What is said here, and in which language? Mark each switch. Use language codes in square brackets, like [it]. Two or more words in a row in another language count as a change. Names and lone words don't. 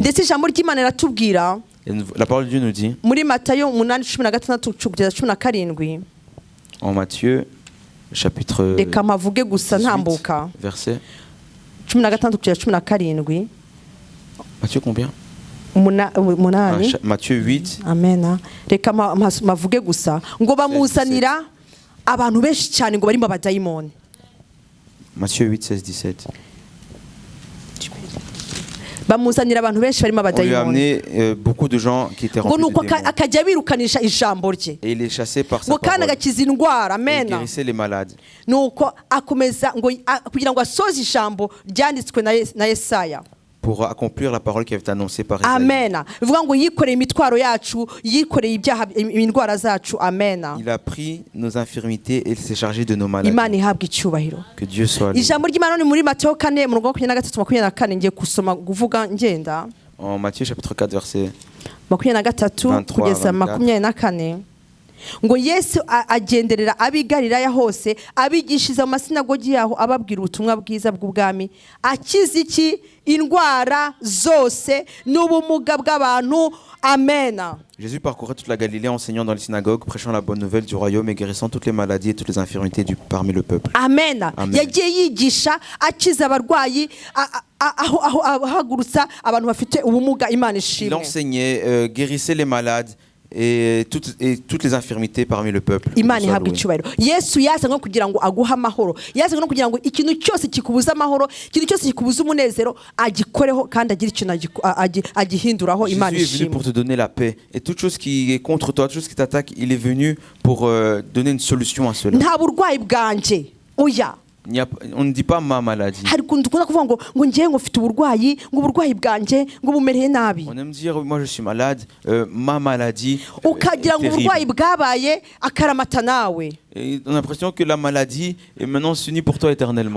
[fr] Et la parole de Dieu nous dit en Matthieu chapitre 18, verset Matthieu combien? Matthieu 8. Amen. [rw] Reka mavuge gusa ngo bamuzanira abantu benshi cyane ngo barimo abadayimoni. Matthieu 8 16 17. Bamuzanira abantu benshi barimo abadayimoni. [fr] On lui a amené beaucoup de gens qui étaient remplis de démons. [rw] Akajya birukanisha ijambo rye. [fr] Et il les chassait par sa parole. [rw] Ngo kandi agakiza indwara. Amen. [fr] Il guérissait les malades. [rw] Nuko akomeza ngo kugira ngo asoze ijambo ryanditswe na Yesaya. [fr] Pour accomplir la parole qui avait été annoncée par Isaïe. [rw] Amen. Bivuga ngo yikoreye imitwaro yacu, yikoreye ibyaha indwara zacu. Amen. [fr] Il a pris nos infirmités et il s'est chargé de nos maladies. [rw] Imana ihabwe icyubahiro. [fr] Que Dieu soit loué. [rw] Ijambo ry'Imana ni muri Matthieu 4:23-24 ngiye kusoma kuvuga ngenda. [fr] En Matthieu chapitre 4 verset [rw] 23 kugeza 24. Ngo Yesu agenderera abigalilaya hose abigishiriza mu masinagogi yaho ababwira ubutumwa bwiza bw'ubwami akiza iki indwara zose n'ubumuga bw'abantu. Amen. [fr] Jésus parcourait toute la Galilée enseignant dans les synagogues, prêchant la bonne nouvelle du royaume et guérissant toutes les maladies et toutes les infirmités parmi le peuple. [rw] Amen. Yagiye yigisha akiza abarwayi ahagurutsa abantu bafite ubumuga. Imana ishimwe. [fr] Il enseignait, guérissait les malades et toutes les infirmités parmi le peuple. [rw] Imana ihabwe icyubahiro. Yesu yaza no kugira ngo aguha amahoro, yaza no kugira ngo ikintu cyose kikubuza amahoro, ikintu cyose kikubuza umunezero agikoreho kandi agira ikintu agihinduraho. Imana ishimwe. [fr] Jésus est venu pour te donner la paix et toute chose qui est contre toi, toute chose qui t'attaque, il est venu pour donner une solution à cela. [rw] Nta burwayi bwanje oya. [fr] On ne dit pas ma maladie. On aime dire moi je suis malade, ma maladie est terrible. Et on a l'impression que la maladie est maintenant s'unit pour toi éternellement.